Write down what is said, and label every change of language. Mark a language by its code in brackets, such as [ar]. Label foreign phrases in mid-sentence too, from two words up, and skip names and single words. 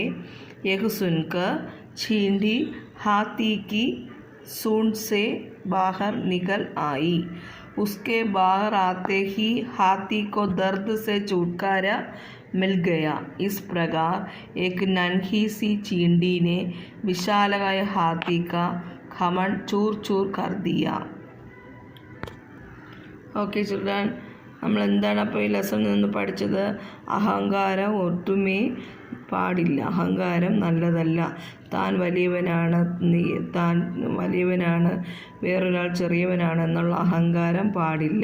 [hi] यह सुनकर चींटी हाथी की सूंड से बाहर निकल आई. उसके बाहर आते ही हाथी को दर्द से छुटकारा मिल गया. इस प्रकार एक नन्ही सी चींटी ने विशालकाय हाथी का घमंड चूर चूर कर दिया. [en] okay children, [ml] നമ്മൾ എന്താണ് അപ്പോൾ ഈ ലെസണിൽ നിന്ന് പഠിച്ചത്? അഹങ്കാരം ഒട്ടുമേ പാടില്ല, അഹങ്കാരം നല്ലതല്ല. താൻ വലിയവനാണ്, താൻ വലിയവനാണ്, വേറൊരാൾ ചെറിയവനാണ് എന്നുള്ള അഹങ്കാരം പാടില്ല.